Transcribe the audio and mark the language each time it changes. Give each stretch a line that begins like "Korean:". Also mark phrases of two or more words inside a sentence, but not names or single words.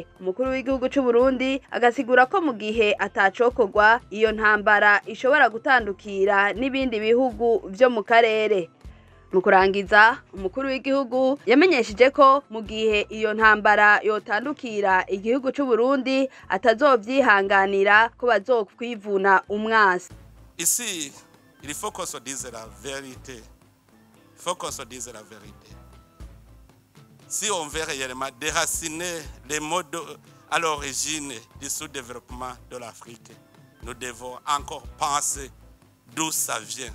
Rundi: Umukuru w'igihugu c'u Burundi agasigura ko mu gihe atacokorwa iyo ntambara ishobora gutandukira n'ibindi bihugu vyo mu karere. Mu kurangiza, umukuru w'igihugu yamenyesheje ko mu gihe iyo ntambara yotandukira igihugu c'u Burundi atazovyihanganira ko bazokwivuna umwasi.
French: Ici, il faut qu'on se dise la vérité. Il faut qu'on se dise la vérité. Si on veut réellement déraciner les modes à l'origine du sous-développement de l'Afrique, nous devons encore penser d'où ça vient.